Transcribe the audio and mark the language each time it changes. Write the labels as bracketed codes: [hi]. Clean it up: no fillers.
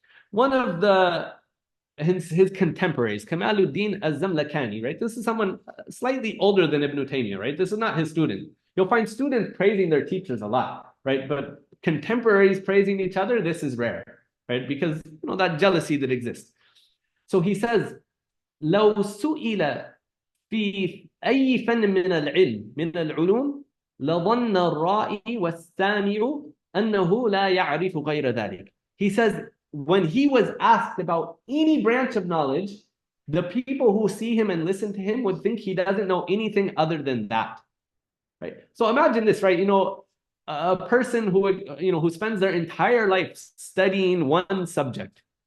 [en] One of his contemporaries, Kamaluddin az-Zamlakani, right? This is someone slightly older than Ibn Taymiyyah, right? This is not his student. You'll find students praising their teachers a lot, right? But contemporaries praising each other, this is rare, right? Because that jealousy that exists. So he says, [ar] لو سئل في أي فن من العلم من العلوم لظن الرائي والسامع أنه لا يعرف غير ذلك. [en] He says, when he was asked about any branch of knowledge, the people who see him and listen to him would think he doesn't know anything other than that, right? So imagine this, right? A person who spends their entire life studying one subject.